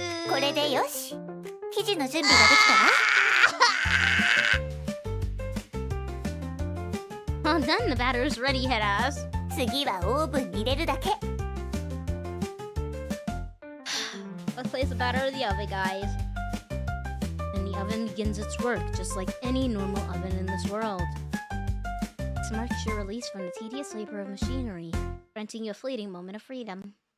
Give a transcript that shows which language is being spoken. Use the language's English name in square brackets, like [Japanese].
[Japanese] これでよし。生地の準備ができたわ。 [English] done. The batter is ready, head ass. [Japanese] 次はオーブンに入れるだけ。 [English] Let's place the batter in the oven, guys. And the oven begins its work, just like any normal oven in this world. This marks your release from the tedious labor of machinery, granting you a fleeting moment of freedom.